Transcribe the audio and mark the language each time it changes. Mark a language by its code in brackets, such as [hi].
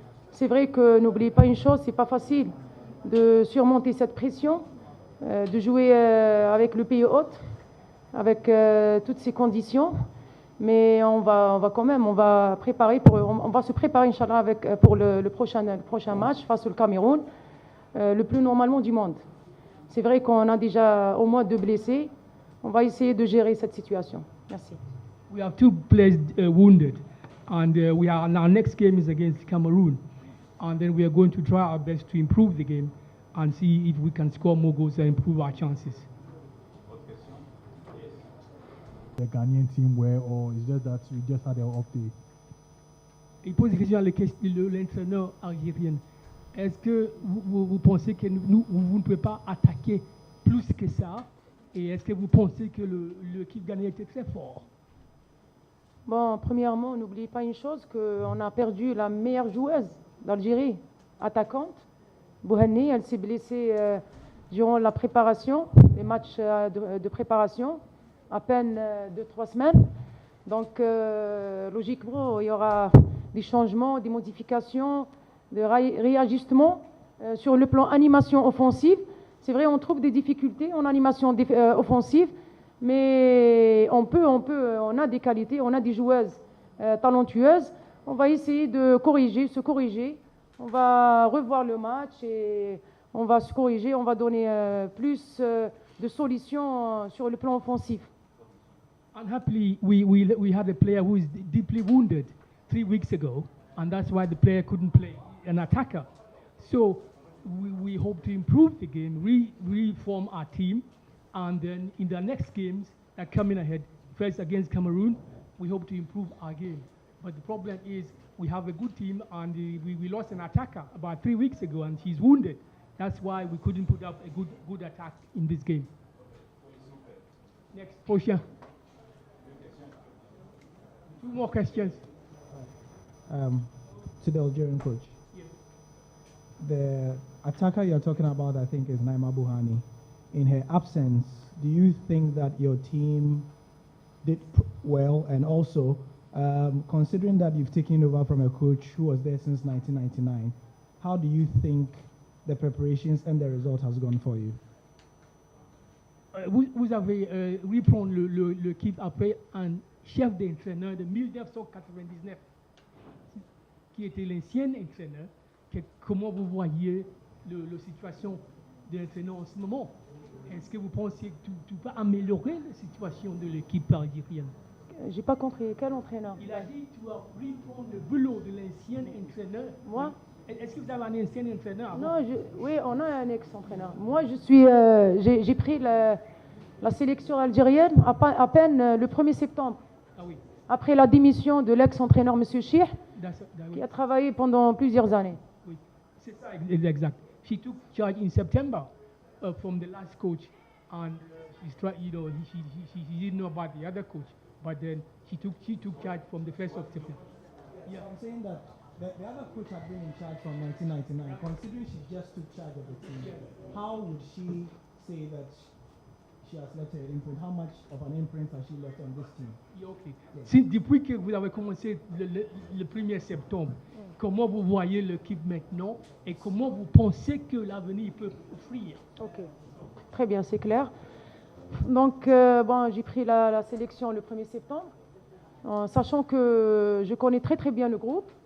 [fr] C'est vrai que n'oubliez pas une chose, c'est pas facile de surmonter cette pression, de jouer avec le pays hôte, avec toutes ces conditions. Mais on va quand même, on va se préparer, Inch'Allah, pour le prochain match face au Cameroun, le plus normalement du monde. C'est vrai qu'on a déjà au moins 2 blessés. On va essayer de gérer cette situation. Merci. [en] We have 2 players wounded, And our next game is against Cameroon. And then we are going to try our best to improve the game and see if we can score more goals and improve our chances. The Ghanaian team were, or is just that we just had an off day? [fr] Il pose une question à l'entraîneur algérien. Est-ce que vous pensez que vous ne pouvez pas attaquer plus que ça? Et est-ce que vous pensez que l'équipe ghanéenne était très fort? Bon, premièrement, n'oubliez pas une chose, qu'on a perdu la meilleure joueuse d'Algérie, attaquante. Bouhanni, elle s'est blessée durant la préparation, les matchs de préparation, à peine 2-3 semaines. Donc, logiquement, il y aura des changements, des modifications, des réajustements sur le plan animation offensive. C'est vrai, on trouve des difficultés en animation offensive, mais on a des qualités, on a des joueuses talentueuses. On va essayer de se corriger. On va revoir le match et on va se corriger. On va donner plus de solutions sur le plan offensif. [en] Unhappily, we had a player who is deeply wounded 3 weeks ago, and that's why the player couldn't play, an attacker. So we hope to improve the game, reform our team, and then in the next games that are coming ahead, first against Cameroon, we hope to improve our game. But the problem is we have a good team, and we lost an attacker about 3 weeks ago, and she's wounded. That's why we couldn't put up a good attack in this game. Next, Portia. 2 more questions. To the Algerian coach. Yes. The attacker you're talking about, I think, is Naima Bouhanni. In her absence, do you think that your team did well? And also, considering that you've taken over from a coach who was there since 1999, how do you think the preparations and the result has gone for you? [fr] Vous avez reprendre l'équipe après un chef d'entraîneur de 1999, qui était l'ancien entraîneur. Comment vous voyez la situation de l'entraîneur en ce moment? Est-ce que vous pensez que tu vas améliorer la situation de l'équipe algérienne? J'ai pas compris. Quel entraîneur? Il a dit que tu vas reprendre le boulot de l'ancien entraîneur. Moi? Est-ce que vous avez un ancien entraîneur avant? Non, oui, on a un ex-entraîneur. Moi, j'ai pris la sélection algérienne à peine le 1er septembre. Ah oui. Après la démission de l'ex-entraîneur M. Chih, qui a travaillé pendant plusieurs années. Oui, c'est ça, exact. [en] She took charge in September from the last coach, and she didn't know about the other coach, but then she took charge from the 1st of September. Yeah, I'm saying that the other coach had been in charge from 1999. Considering she just took charge of the team, how would she say that she has left her imprint? How much of an imprint has she left on this team? Yeah, okay. Yeah. [fr] Depuis que vous avez commencé le 1er septembre, comment vous voyez l'équipe maintenant et comment vous pensez que l'avenir peut offrir? Ok, très bien, c'est clair. Donc, j'ai pris la sélection le 1er septembre, sachant que je connais très bien le groupe.